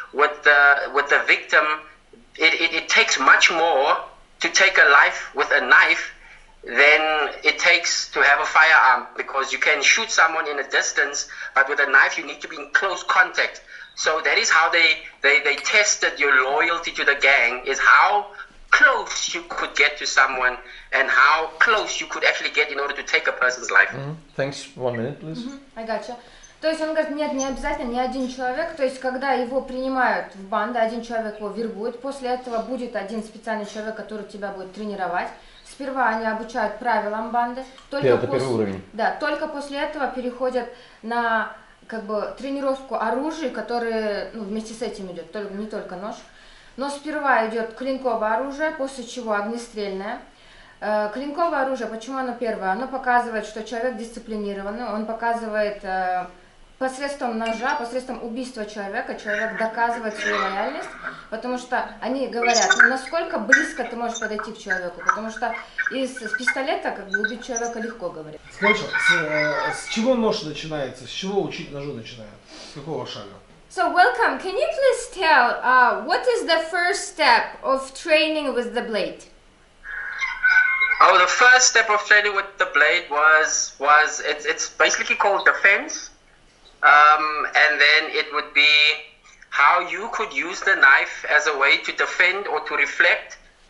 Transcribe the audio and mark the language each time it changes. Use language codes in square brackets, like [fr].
[en] with the victim, it takes much more to take a life with a knife than it takes to have a firearm, because you can shoot someone in a distance, but with a knife you need to be in close contact. So that is how they tested your loyalty to the gang, is how close you could get to someone and how close you could actually get in order to take a person's life. Thanks. 1 minute, please. I gotcha. [ru] То есть он говорит, нет, не обязательно ни один человек, то есть когда его принимают в банду, один человек его вербует, после этого будет один специальный человек, который тебя будет тренировать. Сперва они обучают правилам банды, только первый уровень. Да, только после этого переходят на как бы тренировку оружия, которые вместе с этим идет, не только нож. Но сперва идет клинковое оружие, после чего огнестрельное. Клинковое оружие, почему оно первое? Оно показывает, что человек дисциплинированный, он показывает посредством ножа, посредством убийства человека, человек доказывает свою лояльность, потому что они говорят, насколько близко ты можешь подойти к человеку, потому что с пистолета как бы убить человека легко, говорят. Хорошо, с чего нож начинается, с чего учить ножу начинают, с какого шага? [en] So welcome, can you please tell what is the first step of training with the blade? Oh, the first step of training with the blade was it's basically called defense. And then it would be how you could use the knife as a way to defend or to reflect.